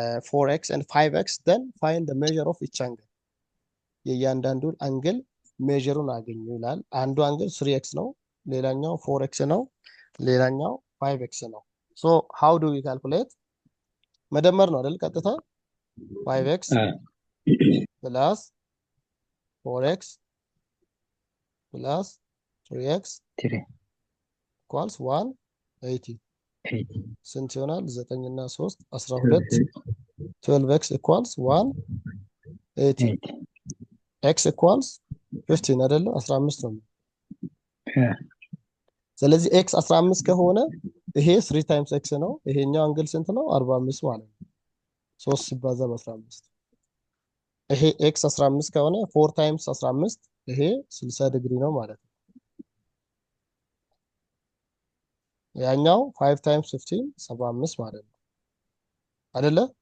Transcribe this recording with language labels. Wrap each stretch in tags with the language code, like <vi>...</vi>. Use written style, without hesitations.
<en>4x and 5x then find the measure of each angle</en> <am>የእያንዳንዱን አንግል ሜዥሩን አገኙ ይላል። አንዱ አንግል 3x ነው፣ ሌላኛው 4x ነው፣ ሌላኛው 5x ነው።</am> <en>so how do we calculate?</en> <am>መደመር ነው አይደል?</am> <en>ቀጥታ 5x plus 4x plus 3x equals 180</en> <am>ስንት ይሆናል? 9 እና 3 12 12x equals 180 x equals 15 አይደለ? 15 ነው። ስለዚህ x 15 ከሆነ ይሄ 3 times x ነው። ይሄኛው አንግል ስንት ነው? 45 ማለት ነው። 3 ሲባዛ በ15 ይሄ x 15 ከሆነ 4 times 15 ይሄ 60 ዲግሪ ነው ማለት ነው። ያኛው 5 times 15 75 ማለት ነው አይደለ?</am>